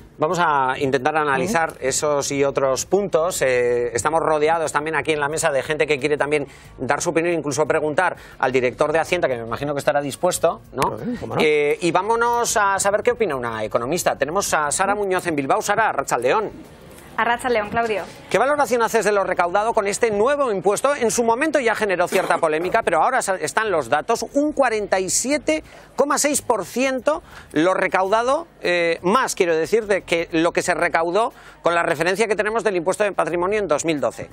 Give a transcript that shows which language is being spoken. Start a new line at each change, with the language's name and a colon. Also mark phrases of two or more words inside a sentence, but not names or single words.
Spanish: Vamos a intentar analizar esos y otros puntos. Estamos rodeados también aquí en la mesa de gente que quiere también dar su opinión, incluso preguntar al director de Hacienda, que me imagino que estará dispuesto, ¿no? ¿Cómo no? Y vámonos a saber qué opina una economista. Tenemos a Sara Muñoz en Bilbao. Sara, arratsaldeon. Arratsaldeon, Claudio. ¿Qué valoración haces de lo recaudado con este nuevo impuesto? En su momento ya generó cierta polémica, pero ahora están los datos. Un 47,6% lo recaudado, más quiero decir, de que lo que se recaudó con la referencia que tenemos del impuesto de patrimonio en 2012.